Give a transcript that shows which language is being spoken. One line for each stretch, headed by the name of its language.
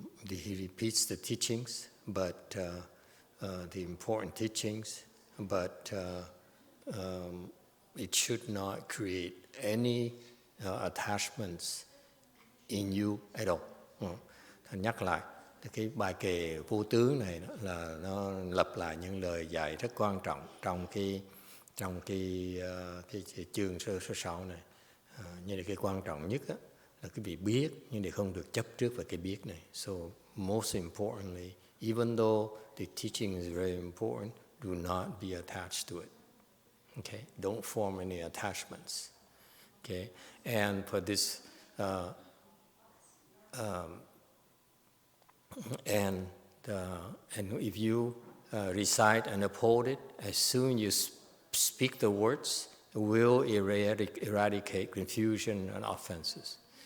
English: He repeats the teachings, but the important teachings, but it should not create any attachments in you at all.
Vietnamese: Thành nhắc lại, cái bài kệ vô tướng này đó là nó lặp lại những lời dạy rất quan trọng trong cái chương số 6 này. Như là cái quan trọng nhất đó, là cái việc biết, nhưng để không được chấp trước vào cái biết này.
English: So most importantly, even though the teaching is very important, do not be attached to it. Okay, don't form any attachments. Okay, and for this, and if you recite and uphold it, as soon you speak the words, will eradicate confusion and offenses.